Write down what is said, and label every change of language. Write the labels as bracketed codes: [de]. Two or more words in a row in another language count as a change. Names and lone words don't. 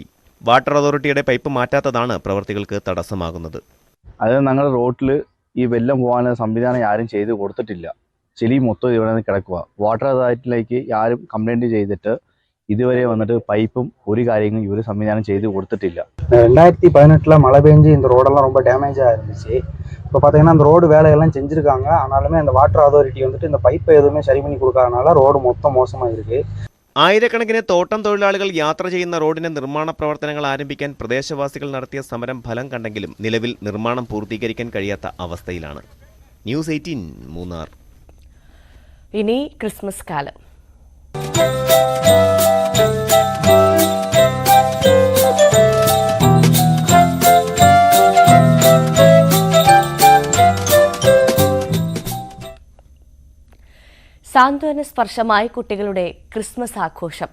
[en] water authority [ml] പൈപ്പ് മാറ്റാത്തതാണ് പ്രവർത്തികൾക്ക് തടസ്സമാകുന്നത്. അത് ഞങ്ങളുടെ റോഡിൽ ഈ വെള്ളം പോകാനുള്ള സംവിധാനം ആരും ചെയ്ത് കൊടുത്തിട്ടില്ല. ചെളി മൊത്തം ഇവിടെ നിന്ന് കിടക്കുക. [en] water authority [ml] ആരും കംപ്ലൈൻറ്റ് ചെയ്തിട്ട് ഇതുവരെ വന്നിട്ട് പൈപ്പും ഒരു കാര്യങ്ങളും ഇവർ സംവിധാനം ചെയ്ത് [ta] கொடுத்துட்டில்ல. 2018 மழை பெஞ்சு இந்த ரோடெல்லாம் ரொம்ப டேமேஜாக இருந்துச்சு. இப்போ பார்த்தீங்கன்னா அந்த ரோடு வேலையெல்லாம் செஞ்சுருக்காங்க. ஆனாலுமே அந்த [en] water authority [ta] வந்துட்டு இந்த பைப்பை எதுவுமே சரி பண்ணி கொடுக்காதனால ரோடு மொத்தம் மோசமாக இருக்குது. [ml] ആയിരക്കണക്കിന് തോട്ടം തൊഴിലാളികൾ യാത്ര ചെയ്യുന്ന റോഡിന്റെ നിർമ്മാണ പ്രവർത്തനങ്ങൾ ആരംഭിക്കാൻ പ്രദേശവാസികൾ നടത്തിയ സമരം ഫലം കണ്ടെങ്കിലും നിലവിൽ നിർമ്മാണം പൂർത്തീകരിക്കാൻ കഴിയാത്ത അവസ്ഥയിലാണ്. ന്യൂസ് 18 മൂന്നാർ. ഇനി ക്രിസ്മസ് കാലം. സാന്ത്വന സ്പർശമായി കുട്ടികളുടെ ക്രിസ്മസ് ആഘോഷം.